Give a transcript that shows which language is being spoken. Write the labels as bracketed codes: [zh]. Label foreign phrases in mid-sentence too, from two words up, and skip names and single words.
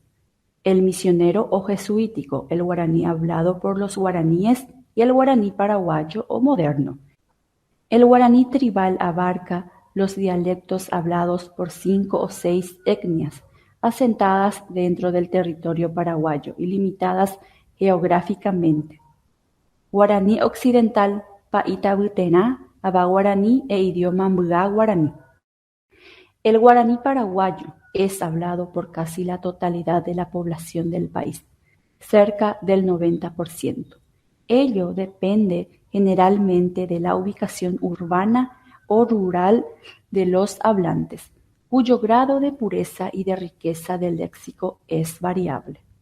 [es] El misionero o jesuítico, el guaraní hablado por los guaraníes y el guaraní paraguayo o moderno. El guaraní tribal abarca los dialectos hablados por 5 o 6 etnias, asentadas dentro del territorio paraguayo y limitadas geográficamente. Guaraní occidental, Paitabutená, Abaguaraní e idioma Mbá guaraní. El guaraní paraguayo es hablado por casi la totalidad de la población del país, cerca del 90%. Ello depende generalmente de la ubicación urbana o rural de los hablantes, cuyo grado de pureza y de riqueza del léxico es variable.